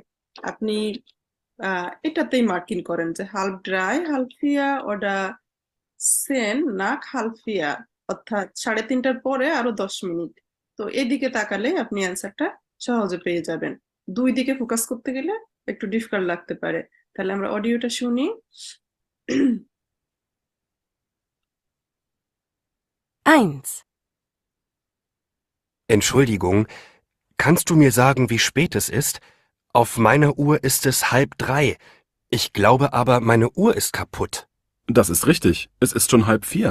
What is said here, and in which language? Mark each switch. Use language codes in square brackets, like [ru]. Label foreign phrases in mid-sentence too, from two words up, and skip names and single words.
[bn] আপনি এটাতেই মার্কিং করেন যে [de] halb drei [bn] হালফিয়া ওটা সেন না খালফিয়া, অর্থাৎ 3:30টার পরে আরো 10 মিনিট। তো এদিকে তাকালে আপনি অ্যান্সারটা সহজে পেয়ে যাবেন। দুই দিকে ফোকাস করতে গেলে একটু ডিফিকাল্ট লাগতে পারে। তাহলে আমরা অডিওটা শুনি। [de] Eins. Entschuldigung, Kannst du mir sagen, wie spät es ist? Auf meiner Uhr ist es 2:30. Ich glaube aber, meine Uhr ist kaputt. Das ist richtig. Es ist schon 3:30.